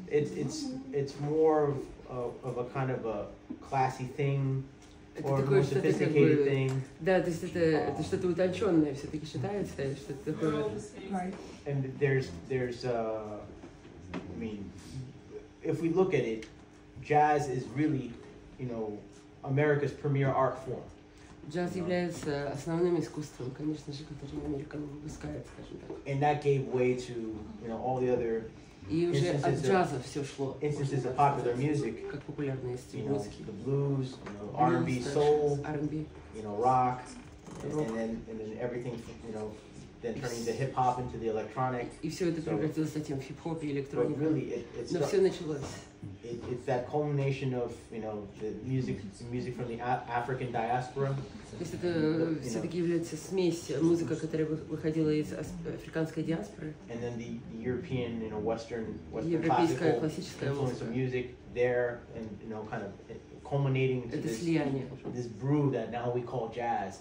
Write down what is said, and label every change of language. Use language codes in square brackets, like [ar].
[en] It's more of a kind of a classy thing. Or more sophisticated thing. [ru] Да, то есть это что-то утонченное все-таки считается, что-то такое. [en] And there's I mean, if we look at it, jazz is really, America's premier art form. [ru] Джаз является основным искусством, конечно же, которое Америка выпускает, скажем так. [en] And that gave way to, all the other [ru] И уже от джаза все шло. [en] Instances of popular music, [ru] как популярные стиль музыки. [en] The blues, R&B, soul, R&B, rock, and then everything, then turning the hip hop into the electronic. [ru] И все это превратилось затем в хип-хоп и электронику. Но все началось. [en] It's that culmination of, the music from the African diaspora. [ru] То есть это все-таки является смесь музыка, которая выходила из африканской диаспоры. [en] And then the European, Western [ru] европейская классическая [en] influence of music there, and kind of culminating into this brew that now we call jazz.